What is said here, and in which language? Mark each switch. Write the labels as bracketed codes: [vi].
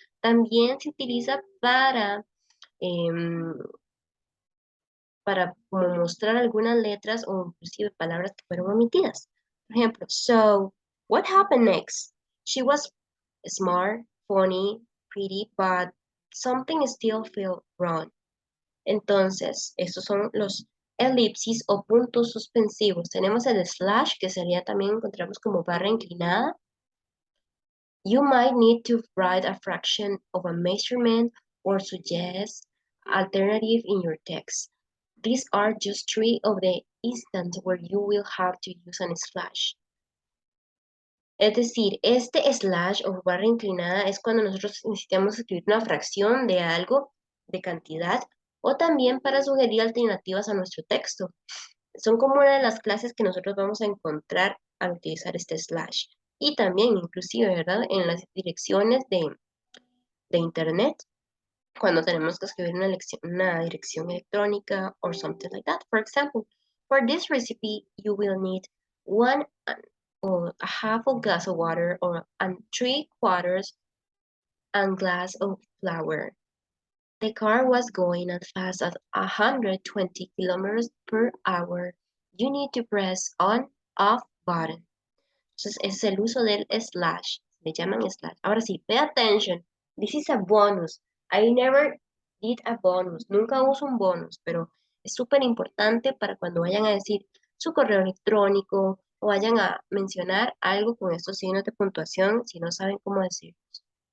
[es] También se utiliza em, para como mostrar algunas letras o inclusive palabras que fueron omitidas. Por ejemplo, [en] so, what happened next? She was smart, funny, pretty, but something still felt wrong. [es] Entonces, estos son los elipsis o puntos suspensivos. Tenemos el slash, que sería también encontramos como barra inclinada. [en] You might need to write a fraction of a measurement or suggest alternative in your text. These are just three of the instances where you will have to use a slash. [es] Es decir, este slash o barra inclinada es cuando nosotros necesitamos escribir una fracción de algo, de cantidad, o también para sugerir alternativas a nuestro texto. Son como una de las clases que nosotros vamos a encontrar al utilizar este slash. Y también, inclusive, ¿verdad? En las direcciones de internet, cuando tenemos que escribir una dirección electrónica [en] or something like that. For example, for this recipe, you will need 1 or a half of glass of water and 3/4 and glass of flour. The car was going as fast as 120 kilometers per hour. You need to press on off button. [es] Entonces, ese es el uso del slash. Le llaman slash. Ahora sí, [en] pay attention. This is a bonus. I never did a bonus. [es] Nunca uso un bonus, pero es súper importante para cuando vayan a decir su correo electrónico o vayan a mencionar algo con estos signos de puntuación si no saben cómo decirlos.